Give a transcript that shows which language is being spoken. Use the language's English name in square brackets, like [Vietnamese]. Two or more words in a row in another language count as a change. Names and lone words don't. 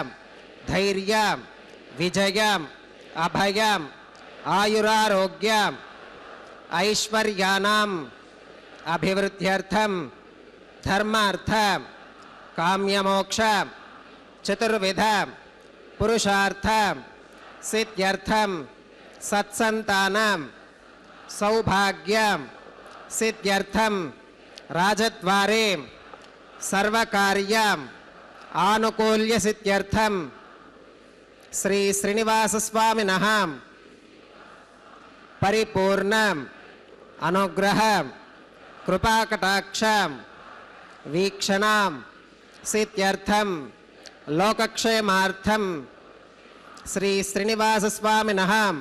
[Sanskrit] ధైర్యం విజయం అభయం ఆయురారోగ్యం ఐశ్వర్యానాం అభివృద్ధ్యర్థం ధర్మార్థ కామ్యమోక్ష చతుర్విధ పురుషార్థ సిద్ధ్యర్థం సత్సంతానం सौभाग्यं सिद्ध्यर्थं राजद्वारे सर्वकार्यं आनुकूल्य सिद्ध्यर्थं श्री श्रीनिवास स्वामिनः परिपूर्ण अनुग्रह कृपाकटाक्ष वीक्षणां सिद्ध्यर्थं लोकक्षेमार्थं श्री श्रीनिवास स्वामिनः